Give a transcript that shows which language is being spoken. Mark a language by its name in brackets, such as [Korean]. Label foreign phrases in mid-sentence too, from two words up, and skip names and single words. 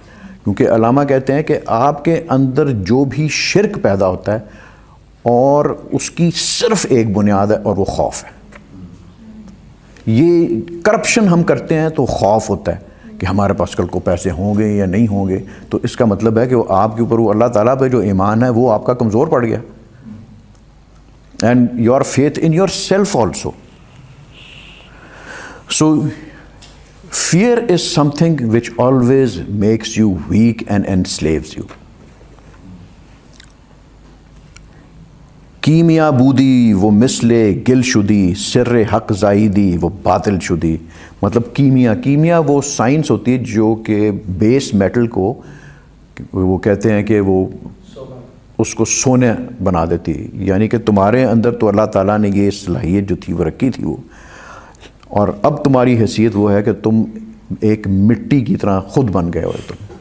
[Urdu] کیونکہ علامہ کہتے ہیں کہ آپ کے اندر جو بھی شرک پیدا ہوتا ہے اور اس کی صرف ایک بنیاد ہے اور وہ خوف ہے. یہ کرپشن ہم کرتے ہیں تو خوف ہوتا ہے کہ ہمارے پاس کل کو پیسے ہوں گے یا نہیں ہوں گے. تو اس کا مطلب ہے کہ وہ آپ کے اوپر وہ اللہ تعالیٰ پہ جو ایمان ہے وہ آپ کا کمزور پڑ گیا. [English] And your faith in yourself also. سو fear is something which always makes you weak and enslaves you. [Persian] کیمیا بودی وہ مثل گل شدی، سر حق زائیدی وہ باطل شدی. [Urdu] مطلب کیمیا وہ سائنس ہوتی ہے جو کہ [English] base metal [Urdu] کو وہ کہتے ہیں کہ وہ اس کو سونے بنا دیتی ہے. یعنی کہ تمہارے اندر تو اللہ تعالیٰ نے یہ صلاحیت جو تھی وہ رکھی تھی وہ، اور اب تمہاری حیثیت وہ ہے کہ تم ایک مٹی کی طرح خود بن گئے ہو تم.